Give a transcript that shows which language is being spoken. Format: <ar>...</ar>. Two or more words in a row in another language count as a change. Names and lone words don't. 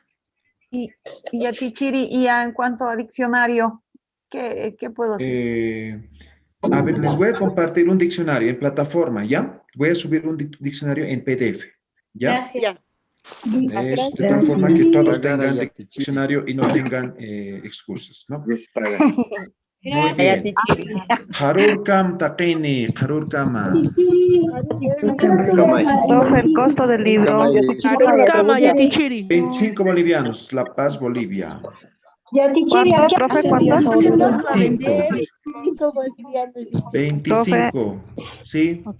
<es>Y a Tichiri, y en cuanto a diccionario, ¿qué puedo hacer? A ver, les voy a compartir un diccionario en plataforma, ¿ya? Voy a subir un diccionario en PDF, ¿ya? Gracias. De tal forma que todos tengan diccionario y no tengan excusas, ¿no? Muy bien.</es> <ay>Harur kam taqini, harur kama.</ay> <es>Profe, el costo del libro. 25 bolivianos, La Paz, Bolivia. ¿Cuánto, profe? ¿Cuánto? 25, ¿sí? Ok.</es>